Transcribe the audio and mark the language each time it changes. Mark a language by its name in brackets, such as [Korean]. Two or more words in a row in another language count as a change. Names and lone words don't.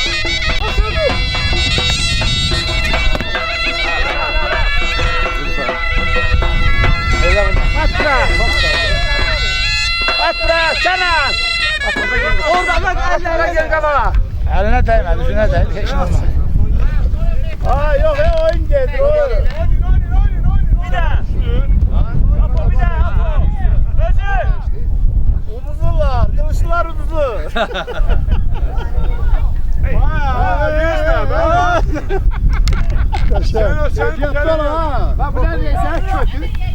[Turkish] Atla, Kenan! [Azerbaijani] Oradan bak, əllərə gel qabağa. Əlinə dəymədi, üzünə dəydi, heç nə olmadı. [Turkish] Aa yok oyun geldi. Bir daha. Apo bir daha Apo. Özür. [Azerbaijani] Uduzurlar. Kılıçlar uduzu. [Turkish] Bak bu ne diysen kötü.